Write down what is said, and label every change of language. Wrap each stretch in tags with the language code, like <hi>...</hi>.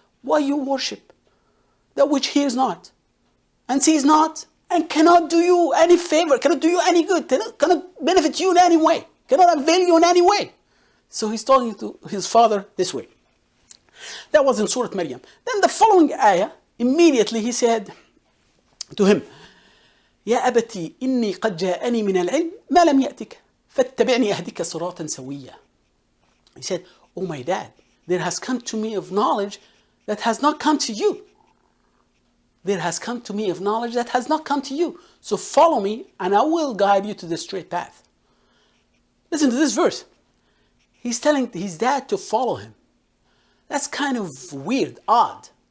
<en>Why you worship that which he is not and sees not and cannot do you any favor, cannot do you any good, cannot benefit you in any way, cannot avail you in any way. So he's talking to his father this way. That was in Surah Maryam. Then the following ayah, immediately he said to him,</en> <ar>يا أبتي إني قد جاءني من العلم ما لم يأتك فاتبعني أهدك صراطا سويا.</ar> <en>He said, oh my dad, there has come to me of knowledge that has not come to you. There has come to me of knowledge that has not come to you. So follow me and I will guide you to the straight path. Listen to this verse. He's telling his dad to follow him. That's kind of weird, odd.</en>